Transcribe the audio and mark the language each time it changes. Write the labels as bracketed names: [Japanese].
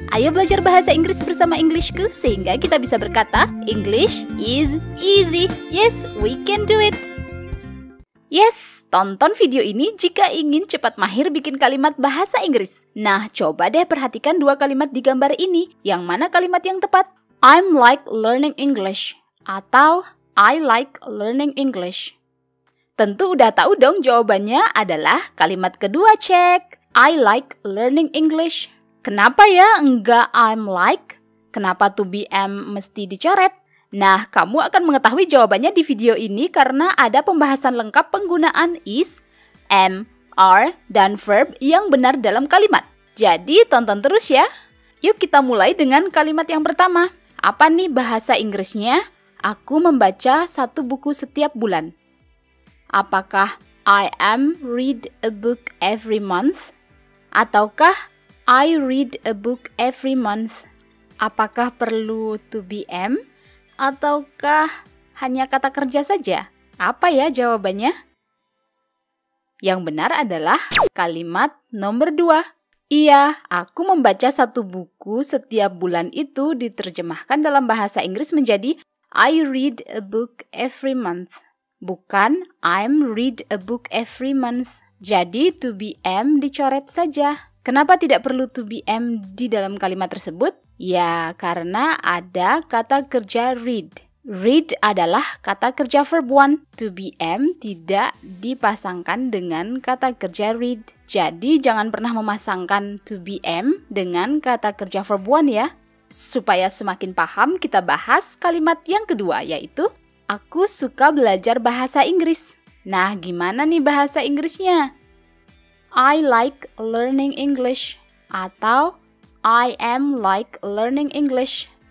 [Indonesian] Ayo belajar bahasa Inggris bersama Englishku sehingga kita bisa berkata [English] English is easy. Yes, we can do it. [Indonesian] Yes, tonton video ini jika ingin cepat mahir bikin kalimat bahasa Inggris. Nah, coba deh perhatikan dua kalimat di gambar ini. Yang mana kalimat yang tepat? [English] I'm like learning English atau I like learning English. [Indonesian] Tentu udah tahu dong jawabannya adalah kalimat kedua, cek. [English] I like learning English. [Indonesian] Kenapa ya enggak [English] I'm like? [Indonesian] Kenapa to be am mesti dicoret? Nah, kamu akan mengetahui jawabannya di video ini karena ada pembahasan lengkap penggunaan is, am, are, dan verb yang benar dalam kalimat. Jadi, tonton terus ya. Yuk kita mulai dengan kalimat yang pertama. Apa nih bahasa Inggrisnya? Aku membaca satu buku setiap bulan. [English] Apakah I am read a book every month? Ataukah I read a book every month? [Indonesian] Apakah perlu to be am? Ataukah hanya kata kerja saja? Apa ya jawabannya? Yang benar adalah kalimat nomor 2. Iya, aku membaca satu buku setiap bulan itu diterjemahkan dalam bahasa Inggris menjadi [English] I read a book every month. Bukan I'm read a book every month. [Indonesian] Jadi to be am dicoret saja. Kenapa tidak perlu to be am di dalam kalimat tersebut? Ya, karena ada kata kerja read. Read adalah kata kerja verb 1. To be am tidak dipasangkan dengan kata kerja read. Jadi jangan pernah memasangkan to be am dengan kata kerja verb 1 ya. Supaya semakin paham, kita bahas kalimat yang kedua, yaitu aku suka belajar bahasa Inggris. Nah, gimana nih bahasa Inggrisnya? [English] I like learning English atau I am like learning English.